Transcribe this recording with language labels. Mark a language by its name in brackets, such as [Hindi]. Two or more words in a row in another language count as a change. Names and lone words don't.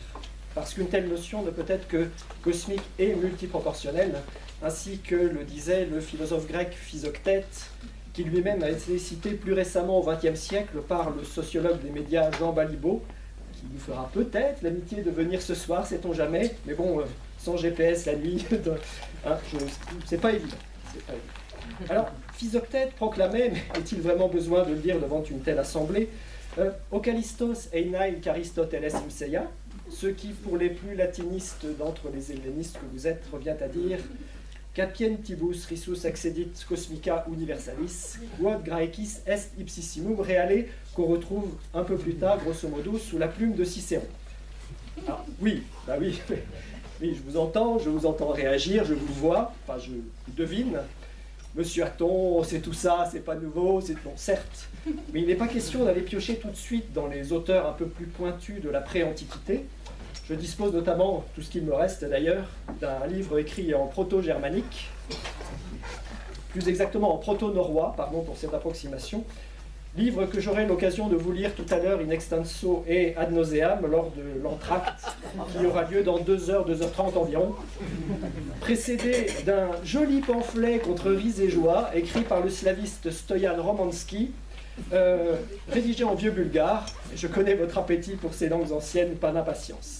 [French] Parce qu'une telle notion ne peut être que cosmique et multiproportionnelle, ainsi que le disait le philosophe grec Physoctète, qui lui-même a été cité plus récemment au XXe siècle par le sociologue des médias Jean Balibaud, qui nous fera peut-être l'amitié de venir ce soir, sait-on jamais, mais bon, sans GPS la nuit, c'est pas évident. Alors, Physoctète proclamait, mais est-il vraiment besoin de le dire devant une telle assemblée, Okalistos einai Charistoteles imseia, ce qui, pour les plus latinistes d'entre les hellénistes que vous êtes, revient à dire [Latin] Capientibus risus accedit cosmica universalis, quod graecis est ipsissimum reale, [French] qu'on retrouve un peu plus tard, [Latin] grosso modo, [French] sous la plume de Cicéron. Ah, oui, bah oui, oui, je vous entends réagir, je vous vois, enfin je devine. Monsieur Hatton, c'est tout ça, c'est pas nouveau, c'est bon, certes, mais il n'est pas question d'aller piocher tout de suite dans les auteurs un peu plus pointus de la pré-antiquité. Je dispose notamment, tout ce qu'il me reste d'ailleurs, d'un livre écrit en proto-germanique, plus exactement en proto-norrois, pardon pour cette approximation, livre que j'aurai l'occasion de vous lire tout à l'heure [Latin] in extenso [French] et [Latin] ad nauseam [French] lors de l'entracte qui aura lieu dans 2h, 2h30 environ, précédé d'un joli pamphlet contre ris et joie écrit par le slaviste Stoyan Romansky, rédigé en vieux bulgare. Je connais votre appétit pour ces langues anciennes, pas d'impatience.